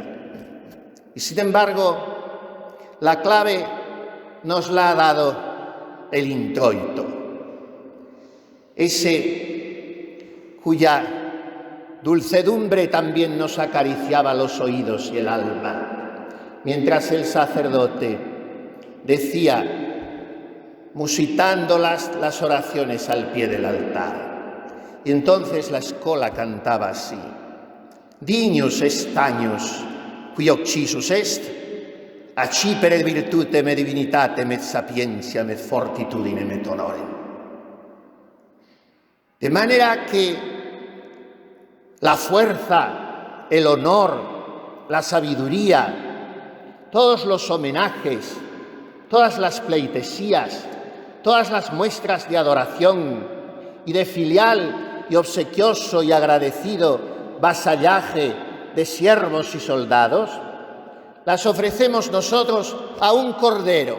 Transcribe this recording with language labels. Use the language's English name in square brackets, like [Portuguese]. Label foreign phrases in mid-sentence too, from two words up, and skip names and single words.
[Spanish] Y sin embargo, la clave nos la ha dado el introito, ese cuya dulcedumbre también nos acariciaba los oídos y el alma, mientras el sacerdote decía, musitando las oraciones al pie del altar. Y entonces la escola cantaba así: [Latin] Dignus est agnus, qui occisus est, accipere virtutem et divinitatem et sapientiam et fortitudinem et honorem. [Spanish] De manera que la fuerza, el honor, la sabiduría, todos los homenajes, todas las pleitesías, todas las muestras de adoración y de filial y obsequioso y agradecido vasallaje de siervos y soldados, las ofrecemos nosotros a un cordero.